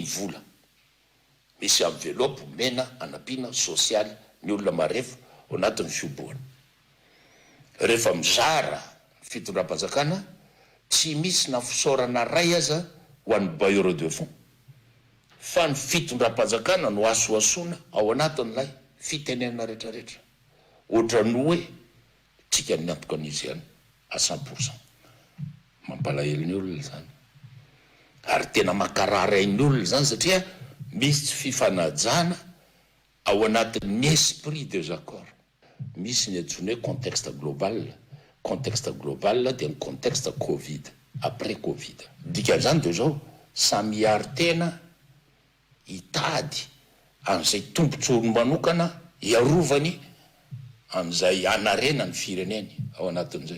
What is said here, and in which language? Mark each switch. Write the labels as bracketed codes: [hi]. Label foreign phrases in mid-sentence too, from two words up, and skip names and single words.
[mg] vola misy envelope mena anapina social ny olona marefo ao anatin'ny fiomboana rehefa mizara fitondram-panjakana tsy misy na fisaorana ray aza ho an'ny [fr] bailleur de fonds [mg] fa ny fitondram-panjakana no asoasoana ao anatin'ilay fitenenana rehetrarehetra ohatrany hoe tsika ny antoka an'izy ihany à 100%. Mampalahelo ny olona zany ary tena makararain'ny olona zany satria misy tsy fifanajana ao anatin'ny [fr] esprit des accords. [mg] Misy ny antsoina hoe [fr] contexte global [mg] dia ny [fr] contexte Covid, après Covid. [mg] Dikan'izany dia zao samiary tena hitady an'izay tombontsoany manokana iarovany an'izay anarena ny fireneny ao anatin'izay.